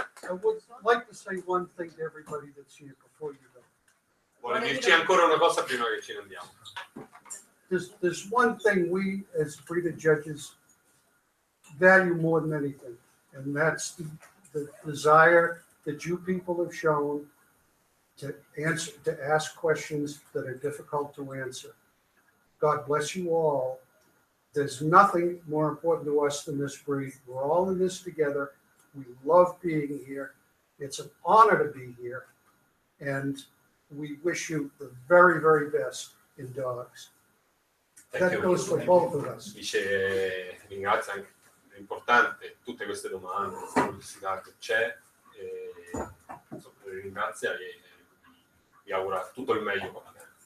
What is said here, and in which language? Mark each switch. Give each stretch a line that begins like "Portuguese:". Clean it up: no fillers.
English: I would like to say one thing to everybody that's here before you go.
Italian: Vuole dirci ancora una cosa prima che ce ne andiamo.
English: There's one thing we as breeder judges value more than anything, and that's the desire that you people have shown to ask questions that are difficult to answer. God bless you all. There's nothing more important to us than this breed. We're all in this together. We love being here. It's an honor to be here, and we wish you the very, very best in dogs. That goes for both of us.
Italian: Dice, ringrazia anche, è importante tutte queste domande, questa curiosità che c'è, insomma, ringrazia e vi augura tutto il meglio con la me.